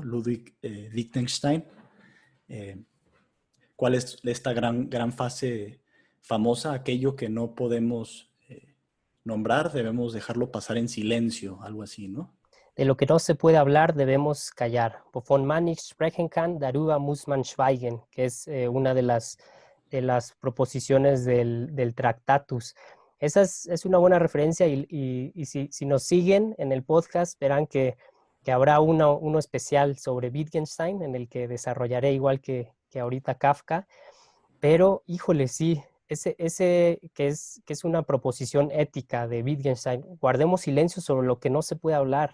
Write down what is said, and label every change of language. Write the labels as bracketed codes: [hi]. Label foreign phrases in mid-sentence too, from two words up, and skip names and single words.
[es] Ludwig Wittgenstein. ¿Cuál es esta gran fase famosa? Aquello que no podemos nombrar, debemos dejarlo pasar en silencio, algo así, ¿no? De lo que no se puede hablar debemos callar. [de] Wovon man nicht sprechen kann, darüber muss man schweigen, [es] que es una de las proposiciones del Tractatus. Esa es una buena referencia y si nos siguen en el podcast verán que habrá uno especial sobre Wittgenstein en el que desarrollaré igual que ahorita Kafka, pero híjole, sí, ese que es una proposición ética de Wittgenstein, guardemos silencio sobre lo que no se puede hablar.